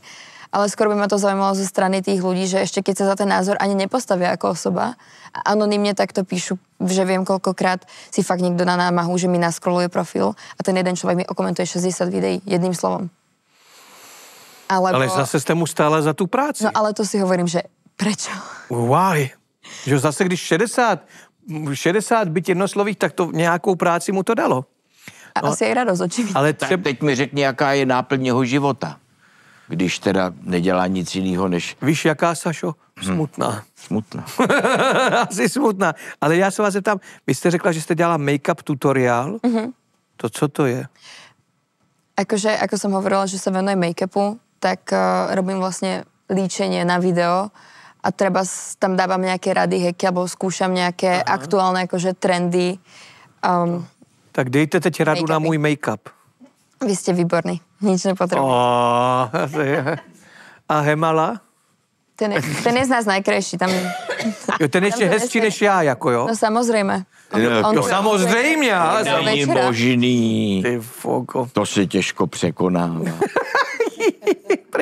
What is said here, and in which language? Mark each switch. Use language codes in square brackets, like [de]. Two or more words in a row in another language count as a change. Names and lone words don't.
[sk] Ale skôr by ma to zaujímalo zo strany tých ľudí, že ešte keď sa za ten názor ani nepostavia ako osoba a anonymne takto píšu, že viem koľkokrát si fakt niekto na námahu, že mi naskroluje profil a ten jeden človek mi okomentuje 60 videí jedným slovom. [cs] Ale zase ste mu stála za tú práci. [sk] No ale to si hovorím, že prečo? [en] Why? [cs] Že zase když 60 byť jednoslových, tak to nějakou práci mu to dalo. [sk] A asi aj radosť, očividne. [cs] Ale teď mi řekni, jaká je náplň jeho života. Když teda nedělá nic jiného, než... Víš, jaká, Sašo? Smutná. Smutná. Asi smutná. Ale já se vás zeptám, vy jste řekla, že jste dělala make-up tutoriál. To co to je? [sk] Akože, ako som hovorila, že sa venujem make-upu, tak robím vlastne líčenie na video a treba tam dávam nejaké rady, hacky, alebo skúšam nejaké aktuálne akože trendy. [cs] Tak dejte teď radu na můj make-up. [sk] Vy ste výborní, nič nepotrebujem. [cs] A Hemala? [sk] Ten je z nás najkrajší. Tam... [cs] Jo, ten ještě hezčí než já, jako jo? [sk] No samozrejme. [cs] No samozřejmě. Není možný. Ty fogo. To se těžko překonává.